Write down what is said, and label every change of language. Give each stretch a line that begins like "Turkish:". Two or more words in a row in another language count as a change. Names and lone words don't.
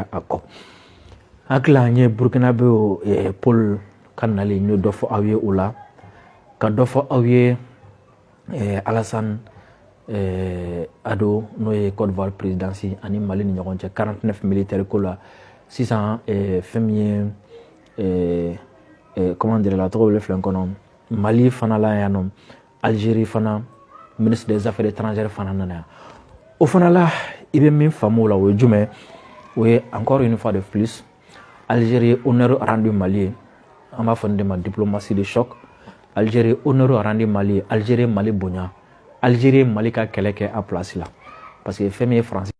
Bambara: a kɔ hakili la an ye burkinabé Paul ka nali n y'o dɔ fɔ aw ye o la ka dɔ fɔ aw ye Alassane Ado n'o ye Côte d'Ivoire présidence ani Mali ni ɲɔgɔn cɛ 49 militaires ko la sisan fɛn min ye
French: comment dire
Bambara: la tɔgɔ bɛ filɛ n kɔnɔ Mali fana la yan nɔ Algérie fana
French: ministre des affaires étrangères
Bambara: fana nana yan o fana la i bɛ min faamu o la o ye jumɛn o ye
French: encore une fois de plus
Bambara: Algérie
French: honneur rendu
Bambara: Mali ye an b'a fɔ nin de ma
French: diplomatie de choc
Bambara: Algérie
French: honneur rendu
Bambara: Mali ye Algérie Mali bonya Algérie Mali ka kɛlɛ kɛ a place la
French: parce que
Bambara: fɛn min ye France